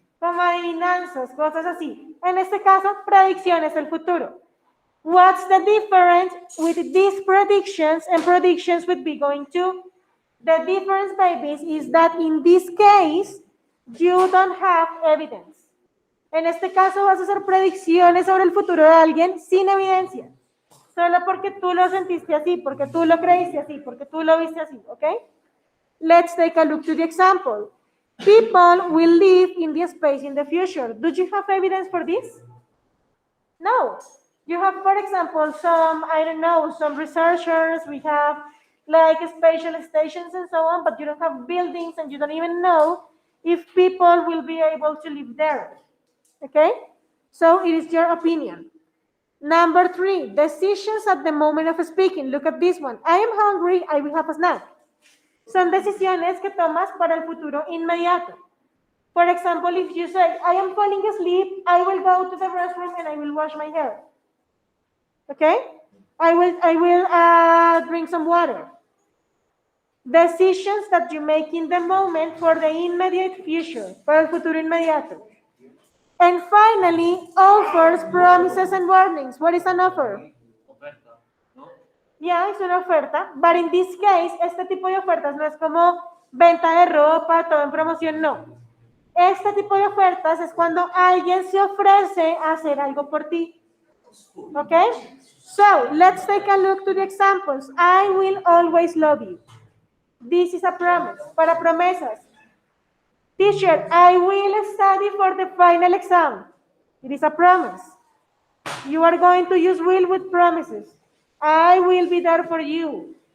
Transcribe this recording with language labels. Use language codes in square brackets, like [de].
[es] Como adivinanzas, cosas así. En este caso, predicciones del futuro. [en] What's the difference with these predictions and predictions with be going to? The difference, babies, is that in this case, you don't have evidence. [es] En este caso vas a hacer predicciones sobre el futuro de alguien sin evidencia. Solo porque tú lo sentiste así, porque tú lo creíste así, porque tú lo viste así, ¿ok? [en] Let's take a look to the example. People will live in the space in the future. Do you have evidence for this? No. You have, for example, some, I don't know, some researchers, we have like spatial stations and so on, but you don't have buildings and you don't even know if people will be able to live there. Okay? So it is your opinion. Number 3, decisions at the moment of speaking. Look at this one. I am hungry, I will have a snack. [es] Son decisiones que tomas para el futuro inmediato. [en] For example, if you say, I am falling asleep, I will go to the restroom and I will wash my hair. Okay? I will drink some water. Decisions that you make in the moment for the immediate future, [es] para el futuro inmediato. [en] And finally, offers, promises, and warnings. What is an offer? [es] Oferta, ¿no? Yeah, es una oferta, [en] but in this case, [es] este tipo de ofertas no es como venta de ropa, todo en promoción, no. Este tipo de ofertas es cuando alguien se ofrece a hacer algo por ti. Okay? [en] So, let's take a look to the examples. I will always love you. This is a promise. [es] Para promesas. [en] Teacher, I will study for the final exam. It is a promise. You are going to use will with promises. I will be there for you.